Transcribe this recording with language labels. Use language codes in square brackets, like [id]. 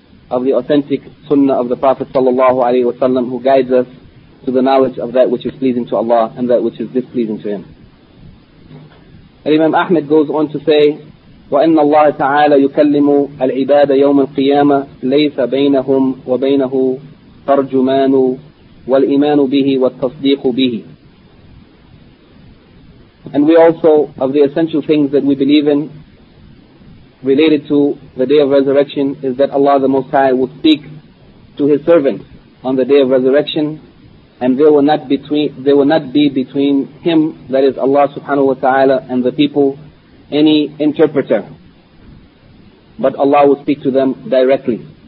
[en] of the authentic sunnah of the Prophet sallallahu alayhi wa sallam, who guides us to the knowledge of that which is pleasing to Allah and that which is displeasing to Him. And Imam Ahmed goes on to say [ar] وإن الله تعالى يكلم العباد يوم القيامة ليس بينهم وبينه ترجمان، والإيمان به والتصديق به. [en] And we also, of the essential things that we believe in related to the Day of Resurrection, is that Allah the Most High will speak to His servant on the Day of Resurrection, and there will not be between Him, that is Allah subhanahu wa ta'ala, and the people any interpreter, but Allah will speak to them directly.